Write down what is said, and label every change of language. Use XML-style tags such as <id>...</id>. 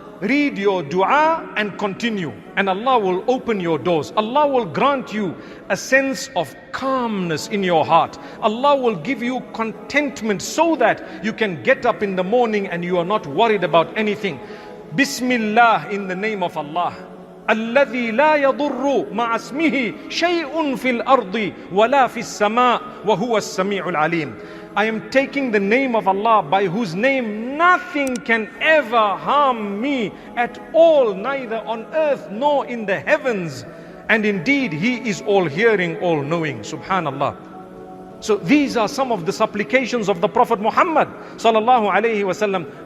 <en>Read your dua and continue. And Allah will open your doors. Allah will grant you a sense of calmness in your heart. Allah will give you contentment so that you can get up in the morning and you are not worried about anything. Bismillah, in the name of Allah.</en> <ar>الذي لا يضر مع اسمه شيء في الأرض ولا في السماء وهو السميع العليم.</ar> <en>I am taking the name of Allah by whose name nothing can ever harm me at all, neither on earth nor in the heavens. And indeed He is all hearing, all knowing. Subhanallah. So these are some of the supplications of the Prophet Muhammad sallallahu alaihi wasallam.</en>